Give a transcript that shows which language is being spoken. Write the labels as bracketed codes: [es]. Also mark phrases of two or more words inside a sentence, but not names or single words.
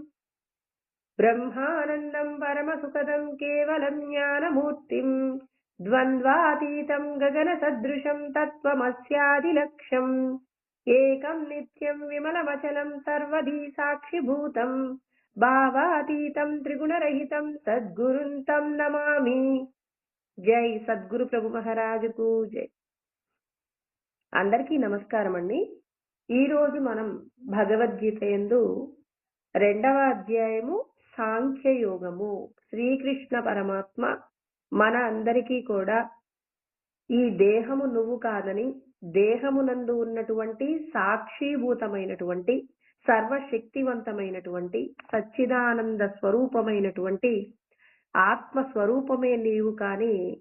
[sa] ब्रह्मानन्दं परमसुखदं केवलं ज्ञानमूर्तिं द्वन्द्वातीतं गगनसदृशं तत्त्वमस्यादिलक्ष्यम् एकं नित्यं विमलमचलं सर्वधी साक्षिभूतं भावातीतं त्रिगुणरहितं सद्गुरुं तं नमामि। [te] జై సద్గురు ప్రభు మహారాజుకు జై. అందరికీ నమస్కారం అండి. ఈరోజు మనం భగవద్గీత యందు 2వ అధ్యాయము సాంఖ్యయోగము. శ్రీకృష్ణ పరమాత్మ మన అందరికీ కూడా ఈ దేహము నువ్వు కాదని, దేహమునందు ఉన్నటువంటి సాక్షిభూతమైనటువంటి సర్వశక్తివంతమైనటువంటి సచ్చిదానంద స్వరూపమైనటువంటి ఆత్మస్వరూపమే నీవు కాని